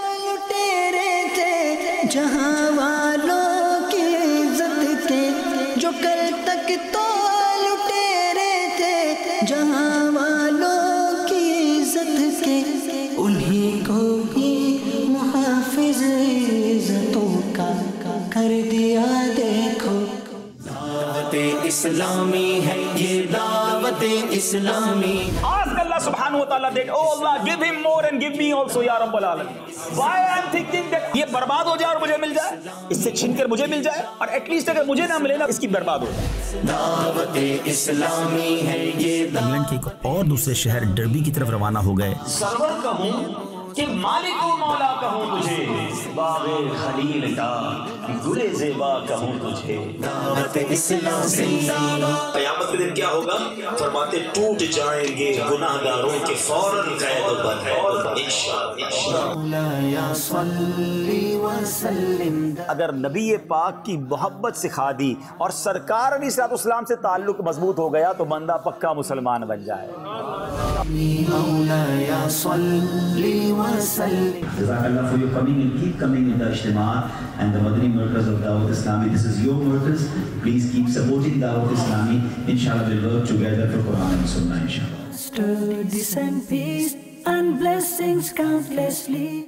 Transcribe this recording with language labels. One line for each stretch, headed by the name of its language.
Urdu: لٹیرے تھے جہاں والوں کی عزت کے، جو کل تک تو لٹیرے تھے جہاں والوں کی عزت کے، انہیں کو ہی محافظ عزتوں کا کر دیا، دیکھو دعوت اسلامی ہے یہ دعوت اسلامی۔
English: Ask Allah subhanahu wa ta'ala that, oh Allah, give him more and give me also ya Rabbal Alamin. Why I am thinking that
Urdu: یہ برباد ہو جائے اور مجھے مل جائے، اس سے چھین کر مجھے مل جائے، اور
English: at least
Urdu: اگر مجھے نہ ملے نا اس کی برباد ہو جائے۔ دعوت اسلامی ہے یہ انگلینڈ کے ایک اور دوسرے شہر ڈربی کی طرف روانہ ہو گئے۔ سرور کہوں کہ مالک و مولا کہوں تجھے، باغ خلیل کا گل زیبا کہوں تجھے۔ دعوت اسلام قیامت کے دن کیا ہوگا؟ فرماتے ٹوٹ جائیں گے گناہ گاروں کے فوراً قید و بند مولایا صلی وسلم۔ اگر نبی پاک کی محبت سکھا دی اور سرکار علیہ الصلوۃ والسلام سے تعلق مضبوط ہو گیا تو بندہ پکا مسلمان بن جائے۔ مولایا صلی وسلم۔
English: جزاک اللہ for your coming and keep coming in the Ijtima and the Madani Markaz of Dawat Islami. This is your markaz. Please keep supporting Dawat Islami. Inshallah we'll work together for Quran and Sunnah inshallah. Studies and peace and blessings countlessly.